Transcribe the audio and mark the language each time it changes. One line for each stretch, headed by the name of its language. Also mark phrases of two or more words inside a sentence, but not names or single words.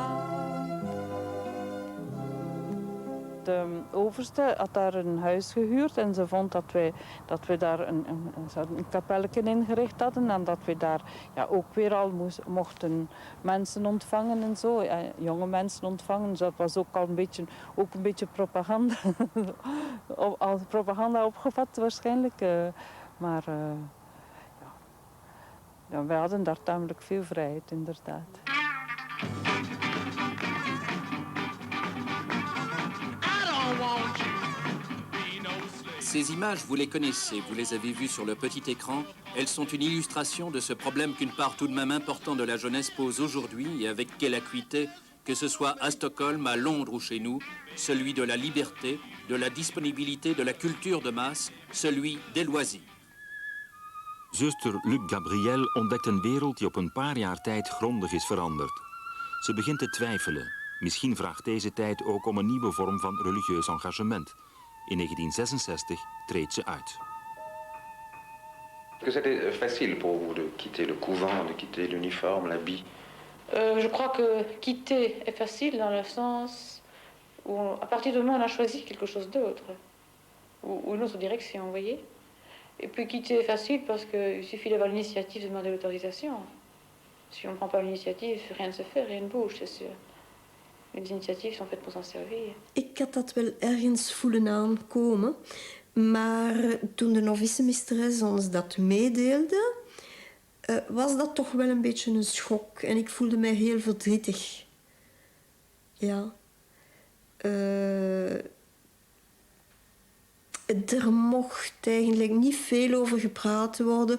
Dutch: De overste had daar een huis gehuurd en ze vond dat we daar een kapelletje ingericht hadden en dat we daar ook weer al mochten mensen ontvangen en zo, jonge mensen ontvangen. Dus dat was ook al een beetje propaganda, als propaganda opgevat waarschijnlijk. Maar wij hadden daar tamelijk veel vrijheid, inderdaad.
French: Ces images, vous les connaissez, vous les avez vues sur le petit écran. Elles sont une illustration de ce problème qu'une part tout de même importante de la jeunesse pose aujourd'hui, et avec quelle acuité, que ce soit à Stockholm, à Londres ou chez nous, celui de la liberté, de la disponibilité, de la culture de masse, celui des loisirs.
Dutch: Zuster Luc Gabriel ontdekt een wereld die op een paar jaar tijd grondig is veranderd. Ze begint te twijfelen. Misschien vraagt deze tijd ook om een nieuwe vorm van religieus engagement. In 1966 treedt ze uit.
French: Est-ce que c'était facile pour vous de quitter le couvent, de quitter l'uniforme, l'habit? Je crois que quitter est facile dans le sens où, à partir du moment où on a choisi quelque chose d'autre, ou une autre direction, vous voyez. Et puis quitter est facile parce qu'il suffit d'avoir l'initiative de demander l'autorisation. Si on ne prend pas l'initiative, rien ne se fait, rien ne bouge, c'est sûr. Les initiatives sont faites pour s'en servir.
Dutch: Ik had dat wel ergens voelen aankomen. Maar toen de novice-meesteres ons dat meedeelde, was dat toch wel een beetje een schok. En ik voelde mij heel verdrietig. Ja. Er mocht eigenlijk niet veel over gepraat worden.